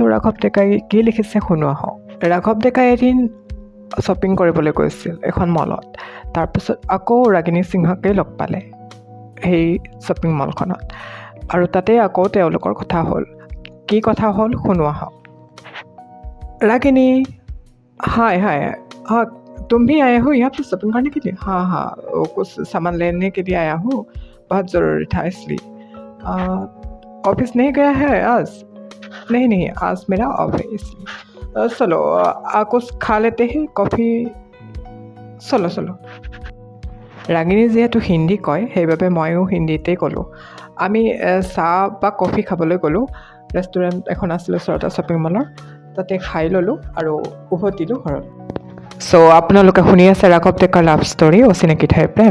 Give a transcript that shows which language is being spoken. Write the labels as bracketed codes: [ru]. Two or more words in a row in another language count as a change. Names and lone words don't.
[as] ৰাঘৱ ডেকাই কি লিখিছে শুনোৱা হওক। ৰাঘৱ ডেকাই এদিন শ্বপিং কৰিবলৈ গৈছিল এখন মলত। তাৰপিছত আকৌ ৰাগিনী সিংহাকেই লগ পালে সেই শ্বপিং মলখনত। আৰু তাতেই আকৌ তেওঁলোকৰ কথা হ'ল। কি কথা হ'ল শুনোৱা হওক। [hi] रागिनी, हाय हाय, हाँ तुम भी आए हो यहाँ पे शॉपिंग करने के लिए? हाँ, वो कुछ सामान लेने के लिए आया हूँ, बहुत ज़रूरी था इसलिए। ऑफिस नहीं गया है आज? नहीं, आज मेरा ऑफ है इसलिए। चलो कुछ खा लेते हैं, कॉफ़ी। চলো। [as] ৰাগিনী যিহেতু হিন্দী কয়, সেইবাবে ময়ো হিন্দীতেই ক'লোঁ। আমি চাহ বা কফি খাবলৈ গ'লোঁ। ৰেষ্টুৰেণ্ট এখন আছিলে ওচৰতে শ্বপিং মলৰ, তাতে খাই ল'লোঁ আৰু উভতিলোঁ ঘৰত। আপোনালোকে শুনি আছে ৰাঘৱ ডেকাৰ লাভ ষ্টৰী অচিনাকি ঠাইৰ প্ৰেম।